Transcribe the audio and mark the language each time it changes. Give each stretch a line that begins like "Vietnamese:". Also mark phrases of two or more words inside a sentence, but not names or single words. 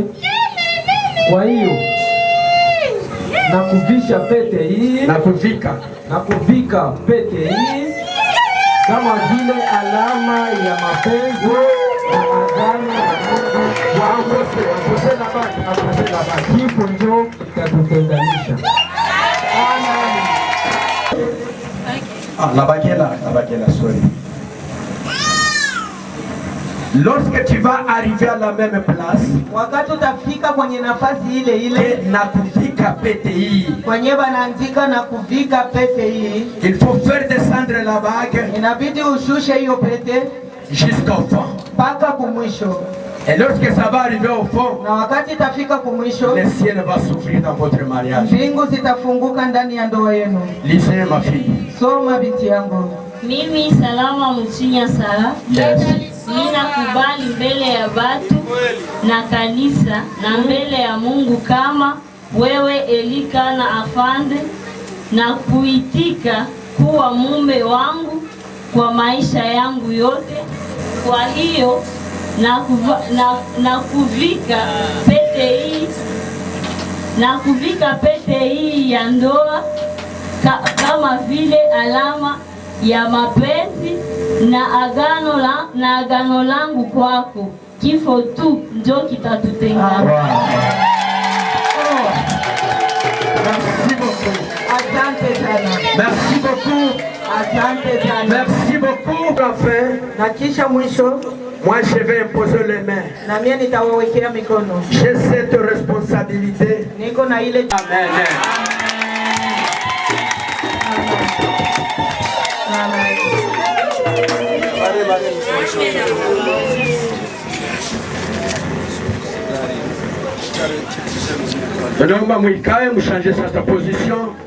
Swahili: Kwa hiyo nakuvisha pete hii, nakuvika pete hii kama vile alama ya mapenzi na agano la Mungu wangu. Kifo njo kitatutenganisha.
French: La baguette, sorry. Lorsque tu vas arriver à la même place,
Swahili: wakati utafika kwenye nafasi ile ile na kuvika pete hii, kwenye banaandika na kuvika pete hii,
French: il faut faire descendre la bague,
Swahili: inabidi ushushe hiyo pete
French: jusqu'au fond,
Swahili: mpaka kumwisho.
French: Et lorsque ça va arriver au fond,
Swahili: na wakati itafika kumwisho,
French: le ciel va s'ouvrir dans votre mariage.
Swahili: Mbingu zitafunguka ndani ya ndoa yenu.
French: Lisez ma fille.
Swahili: Soma binti yangu. Mimi salama Mchinya Sara. Yes. Mimi nakubali mbele ya watu na kanisa na mbele ya Mungu kama wewe Elikana Afande, na kuitika kuwa mume wangu kwa maisha yangu yote. Kwa hiyo na kuvika pete hii ya ndoa kama vile alama ya mapenzi na agano langu kwako. Kifo tu ndio kitatutenganisha.
French: Merci beaucoup.
Swahili: Asante sana.
French: Merci beaucoup.
Swahili: Asante sana.
French: Merci beaucoup. Enfin,
Swahili: na kisha mwisho,
French: moi je vais imposer les mains.
Swahili: Na mimi nitawawekea mikono.
French: J'ai cette responsabilité.
Swahili: Niko na ile. Amen. Naomba mwikae mshange sasa position.